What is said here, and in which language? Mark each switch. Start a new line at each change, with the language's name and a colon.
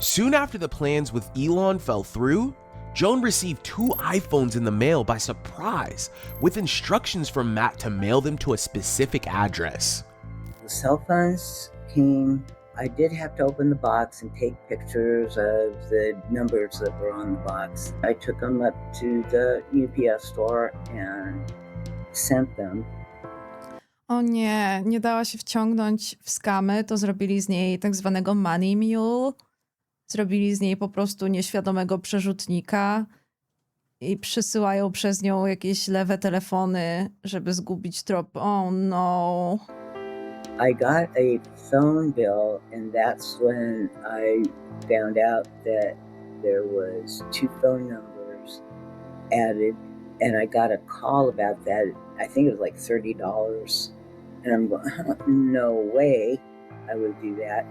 English: Soon after the plans with Elon fell through, Joan received 2 iPhones in the mail by surprise, with instructions from Matt to mail them to a specific address. The cell phones came. I did have to open the box and take pictures of the numbers that were on the box. I took them up to the UPS store and sent them.
Polish: O nie, nie dała się wciągnąć w skamy, to zrobili z niej tak zwanego money mule. Zrobili z niej po prostu nieświadomego przerzutnika i przysyłają przez nią jakieś lewe telefony, żeby zgubić trop.
English: Oh no. I got a phone bill, and that's when I found out that there was 2 phone numbers added, and I got a call about that. I think it was like $30. And I'm going, no way I would do that.